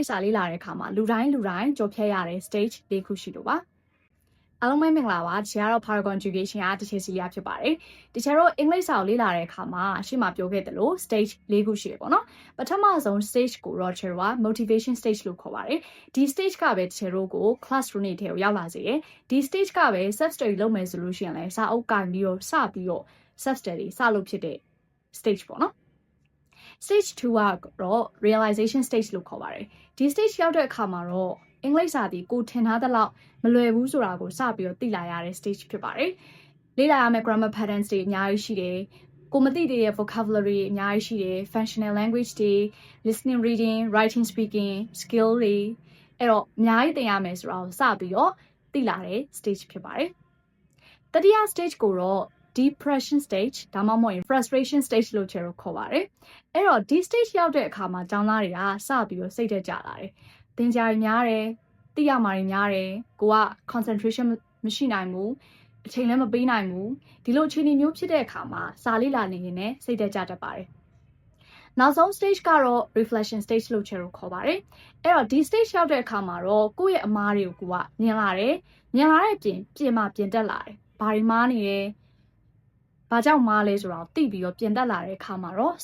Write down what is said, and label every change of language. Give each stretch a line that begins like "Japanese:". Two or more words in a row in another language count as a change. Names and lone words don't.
Burmese: စာလေ့လာတဲ့အခါမှာလူတိုင်းကြော်ဖြတ်ရတဲ့ stage ၄ခုရှိလို့ပါအားလုံးပဲမင်္ဂလာပါဒီကတော့ Paragon Education အားတစ်ချက်စီရဖြစ်ပါတယ်ဒီချက်တော့အင်္ဂလိပ်စာကိုလေ့လာတဲ့အခါမှာရှေ့မှာပြောခဲ့သလို stage ၄ခုရှိတယ်ပေါ့နော်ပထမဆုံး stage ကိုတော့ချက်တော့
English: motivation stage
Burmese: လို့ခေါ်ပါတယ်ဒီ stage ကပဲချက်တို့ကို classroom တွေထဲကိုရောက်လာစေတယ်ဒီ stage ကပဲ
English: self study
Burmese: လုပ်မယ်ဆိုလို့ရှိရင်လည်းစာအုပ်ကင်ပြီးတော့စပြီးတော့
English: self study
Burmese: စလုပ်ဖြစ်တဲ့ stage ပေါ့နော် stage 2ကတော့
English: realization stage
Burmese: လို့ခေါ်ပါတယ်ဒီ stage ရောက်တဲ့အခါမှာတော့အင်္ဂလိပ်စာဒီကိုထင်ထားတဲ့လောက်မလွယ်ဘူးဆိုတာကိုစပြီးတော့သိလာရတဲ့ stage ဖြစ်ပါတယ်လေ့လာရမယ့်
English: grammar patterns
Burmese: တွေအများကြီးရှိတယ်ကိုမသိသေးတဲ့ vocabulary အများကြီးရှိတယ်
English: functional language
Burmese: တွေ
English: listening reading writing speaking skill
Burmese: တွေအဲ့တော့အများကြီးသင်ရမယ်ဆိုတာကို စပြီးတော့သိလာတဲ့ stage ဖြစ်ပါတယ်တတိယ stage ကိုတော့
English: depression stage
Burmese: ဒါမှမဟုတ်ရင်
English: frustration stage
Burmese: လို့ကျွန်တော်ခေါ်ပါတယ်အဲ့တော့ဒီ stage ရောက်တဲ့အခါ မှာကျောင်းသားတွေကစပြီးတော့စိတ်သက်ကြလာတယ်သင်ကြားရများတယ်သိရမှာများတယ်ကိုက concentration မရှိနိုင်ဘူးအချိန်လည်းမပေးနိုင်ဘူးဒီလိုအခြေအနေမျိုးဖြစ်တဲ့အခါမှာစာလေ့လာနေရင်လည်းစိတ်သက်ကြတတ်ပါတယ်နောက်ဆုံး stage ကတော့
English: reflection stage
Burmese: လို့ကျွန်တော်ခေါ်ပါတယ်အဲ့တော့ဒီ stage ရောက်တဲ့အခါမှာတော့ကိုယ့်ရဲ့အမားတွေကိုကမြင်လာတယ်မြင်လာတဲ့အပြင်ပြင်တက်လာတယ်ဘာတွေမားနေလဲဘာကြောင့်မားလဲဆိုတော့သိပြီးတော့ပြင်တက်လာတဲ့အခါမှာတော့